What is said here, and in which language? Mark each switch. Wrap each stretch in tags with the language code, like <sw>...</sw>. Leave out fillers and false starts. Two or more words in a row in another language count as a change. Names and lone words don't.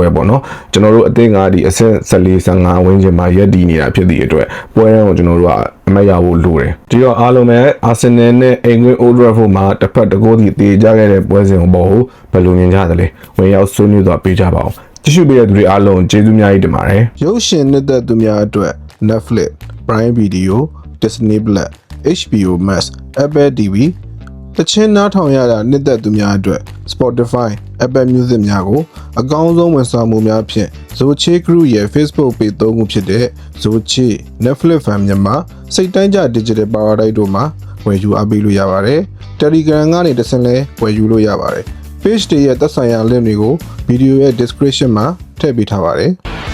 <my>ပေါ့နော်ကျွန်တော်တို့အသင်းကဒီအဆင့်14 15ဝန်းကျင်မှာရက်တည်နေတာဖြစ်သည့်အတွက်ပွဲကိုကျွန်တော်တို့ကအမတ်ရဖို့လိုတယ်ဒီတော့အားလုံးပဲအာဆင်နယ်နဲ့အိမ်ကွင်း Old Trafford မှာတစ်ဖက်တစ်ကိုးစီတေကြခဲ့တဲ့ပွဲစဉ်ပေါ်ကိုဘယ်လိုမြင်ကြသလဲဝင်ရောက်ဆွေးနွေးသွားပေးကြပါဦးကြည့်ရှုပေးတဲ့သူတွေ အားလုံးကျေးဇူးများကြီးတင်ပါတယ်ရုပ်ရှင်နှစ်သက်သူများအတွက် Netflix Prime Video Disney Plus HBO Max Apple TV တချင်းနားထောင်ရတာနှစ်သက်သူများအတွက် Spotify Apple Music များကိုအကောင်းဆုံးဝန်ဆောင်မှုများဖြင့် Zoche Group ရဲ့ Facebook Page သုံးခုဖြစ်တဲ့ Zoche Netflix Fan မြန်မာစိတ်တိုင်းကြ Digital Paradise တို့မှာဝယ်ယူအားပေးလို့ရပါတယ်။ Telegram ကနေတစ်ဆင့်လဲဝယ်ယူလို့ရပါတယ်။ Page တွေရဲ့သက်ဆိုင်ရာ link တွေကို video ရဲ့ description မှာထည့်ပေးထားပါတယ်။</my>